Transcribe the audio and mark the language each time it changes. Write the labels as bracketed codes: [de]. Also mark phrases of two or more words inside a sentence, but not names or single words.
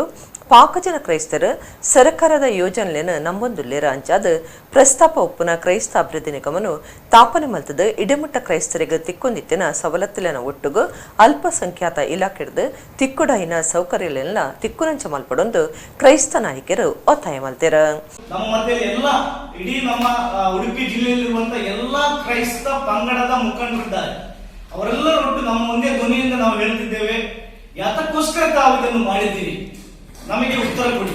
[tcy] ಪಾಕಜನ ಕ್ರೈಸ್ತರು ಸರ್ಕಾರದ ಯೋಜನೆಯನ್ನು ನಂಬೊಂದುಲ್ಲೇರ ಅಂಚಾದ ಪ್ರಸ್ತಾಪ ಉಪ್ಪುನ ಕ್ರೈಸ್ತ ಅಭಿವೃದ್ಧಿ ನಿಗಮನು ತಾಪನೆ ಮಲ್ತದ ಇಡಮುಟ್ಟ ಕ್ರೈಸ್ತರಿಗೆ ತಿಕ್ಕೊಂದಿತ್ತಿನ ಸವಲತ್ತುಲಿನ ಒಟ್ಟುಗು ಅಲ್ಪಸಂಖ್ಯಾತ ಇಲಾಖೆಡ್ದು ತಿಕ್ಕುಡೈನ ಸೌಕರ್ಯಲೆಲ್ಲ ತಿಕ್ಕುನಂಚ ಮಲ್ಪಡೊಂದು ಕ್ರೈಸ್ತ ನಾಯಕರು ಒತ್ತಾಯ ಮಲ್ತೆರ. [kn] ನಮ್ಮ ಮಧ್ಯದಲ್ಲಿ ಎಲ್ಲ ಇಡೀ ನಮ್ಮ ಉಡುಪಿ ಜಿಲ್ಲೆಯಲ್ಲಿರುವಂತಹ ಎಲ್ಲಾ ಕ್ರೈಸ್ತ ಪಂಗಡದ ಮುಖಂಡರಿದ್ದಾರೆ. ಅವರೆಲ್ಲರೊಟ್ಟು ನಮ್ಮ ಮುಂದೆ ಧ್ವನಿಯಿಂದ ನಾವು ಹೇಳ್ತಿದ್ದೇವೆ, ಯಾತಕ್ಕೋಸ್ಕರ ತಾವು ಇದನ್ನು ಮಾಡಿದ್ದೀರಿ, ನಮಗೆ ಉತ್ತರ ಕೊಡಿ.